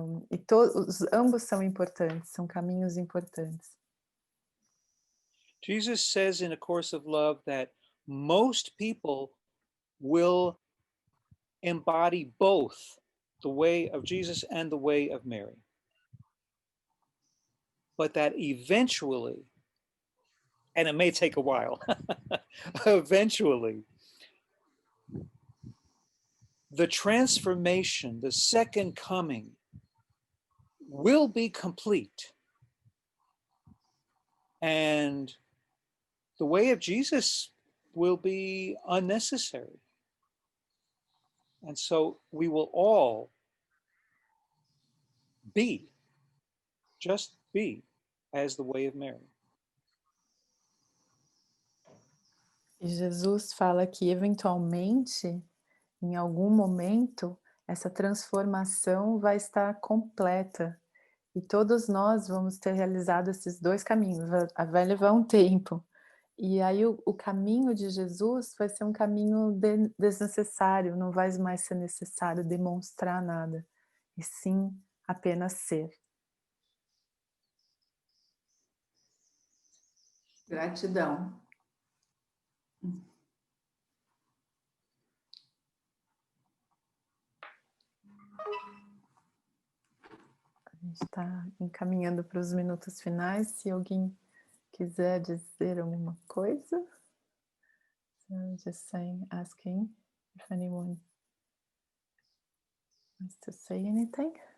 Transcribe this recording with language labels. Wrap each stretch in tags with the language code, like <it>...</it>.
<pt>E ambos são importantes, são caminhos importantes.</pt> <en>Jesus says in A Course of Love that most people will embody both the way of Jesus and the way of Mary. But that eventually, and it may take a while, eventually, the transformation, the second coming, will be complete. And the way of Jesus will be unnecessary. And so we will all be, just be, as the way of Mary.</en> <pt>E Jesus fala que, eventualmente, em algum momento, essa transformação vai estar completa. E todos nós vamos ter realizado esses dois caminhos. Vai levar um tempo. E aí o caminho de Jesus vai ser um caminho desnecessário, não vai mais ser necessário demonstrar nada, e sim apenas ser. Gratidão. A gente está encaminhando para os minutos finais. Se alguém quiser dizer alguma coisa.</pt> <en>So just asking if anyone wants to say anything.</en>